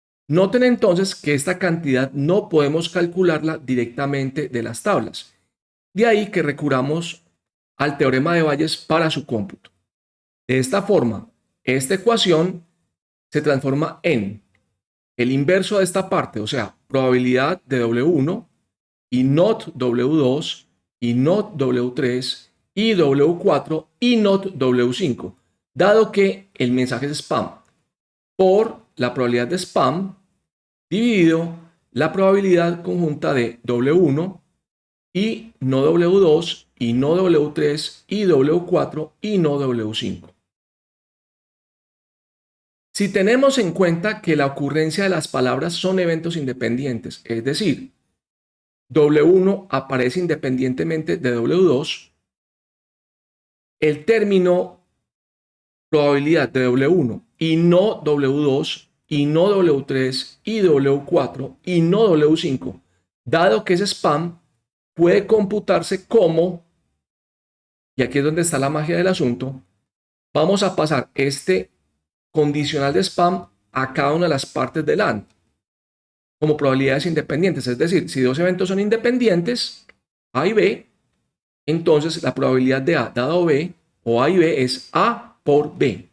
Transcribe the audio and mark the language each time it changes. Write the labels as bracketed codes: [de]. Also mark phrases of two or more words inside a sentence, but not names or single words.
[es] Noten entonces que esta cantidad no podemos calcularla directamente de las tablas. De ahí que recurramos al teorema de Bayes para su cómputo. De esta forma, esta ecuación se transforma en el inverso de esta parte, o sea, probabilidad de W1 y not W2 y not W3 y W4 y not W5, dado que el mensaje es spam, por la probabilidad de spam dividido la probabilidad conjunta de W1 y no W2 y no W3 y W4 y no W5. Si tenemos en cuenta que la ocurrencia de las palabras son eventos independientes, es decir, W1 aparece independientemente de W2, el término probabilidad de W1 y no W2 y no W3 y W4 y no W5, dado que es spam, puede computarse como, y aquí es donde está la magia del asunto, vamos a pasar este condicional de spam a cada una de las partes del AND como probabilidades independientes. Es decir, si dos eventos son independientes, A y B, entonces la probabilidad de A dado B o A y B es A por B.